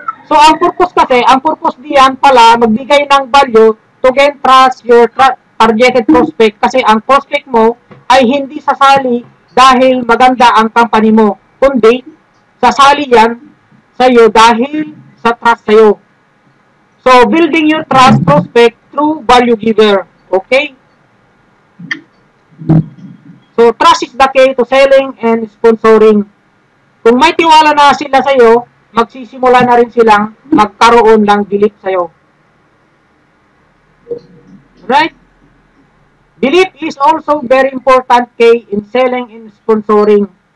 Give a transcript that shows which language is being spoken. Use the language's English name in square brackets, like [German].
[Filipino] So, ang purpose diyan pala, magbigay ng value [English] to gain trust your targeted prospect [Filipino] kasi ang prospect mo ay hindi sasali dahil maganda ang company mo, kundi sasali yan sa'yo dahil sa trust sa'yo. [English] So, building your trust prospect through value giver. Okay? So, trust is the key to selling and sponsoring. [Filipino] Kung may tiwala na sila sa'yo, magsisimula na rin silang magkaroon ng belief sa'yo. [English] Right? Belief is also very important key in selling and sponsoring.